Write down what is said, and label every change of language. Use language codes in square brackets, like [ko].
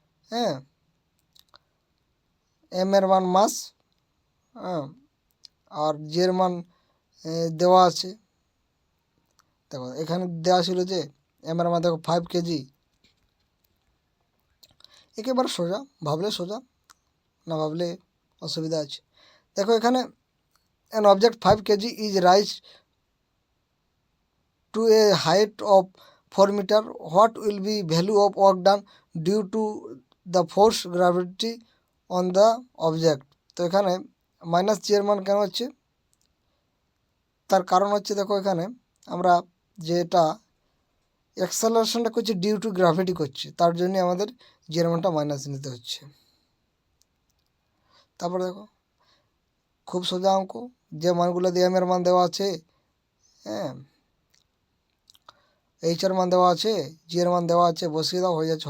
[bn] হ্যাঁ, এম এর মান মাস, হ্যাঁ, আর জি এর মান দেওয়া আছে। দেখো এখানে দেওয়া ছিল যে এম এর মান দেখো 5 কেজি, একেবারে সোজা, ভাবলে সোজা, না ভাবলে অসুবিধা আছে। দেখো এখানে [en] an object 5 kg is raised to a height of 4 meter. What will be value of work done due to the force gravity on the object? [bn] তো এখানে মাইনাস জি এর মান কেন হচ্ছে, তার কারণ হচ্ছে দেখো এখানে আমরা যেটা অ্যাক্সেলারেশনটা করছি ডিউ টু গ্র্যাভিটি করছি, তার জন্য আমাদের জি এর মানটা মাইনাস নিতে হচ্ছে। তারপরে দেখো খুব সোজা অঙ্ক, যে মানগুলো দিয়ে এম এর মান দেওয়া আছে, হ্যাঁ, এইচ এর মান দেওয়া আছে, জি এর মান দেওয়া আছে, বসিয়ে দাও, হয়ে যাচ্ছে।